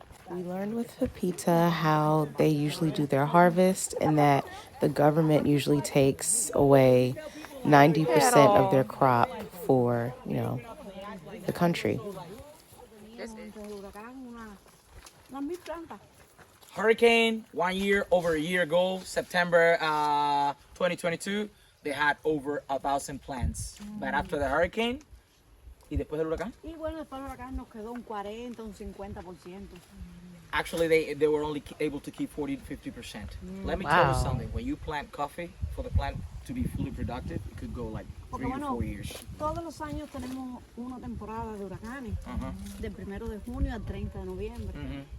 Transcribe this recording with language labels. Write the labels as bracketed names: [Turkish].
[English] We learned with Pepita how they usually do their harvest and that the government usually takes away 90% of their crop for, the country. Hurricane over a year ago, September 2022, they had over 1,000 plants. But after the hurricane, [Spanish] y después del huracán? Y bueno, después del huracán nos quedó un 40, un 50%. [English] Actually, they were only able to keep 40 to 50%. Let me tell you something. When you plant coffee, for the plant to be fully productive, it could go like 3 to 4 years. [Spanish] Todos los años tenemos una temporada de huracanes, del 1 de junio al 30 de noviembre.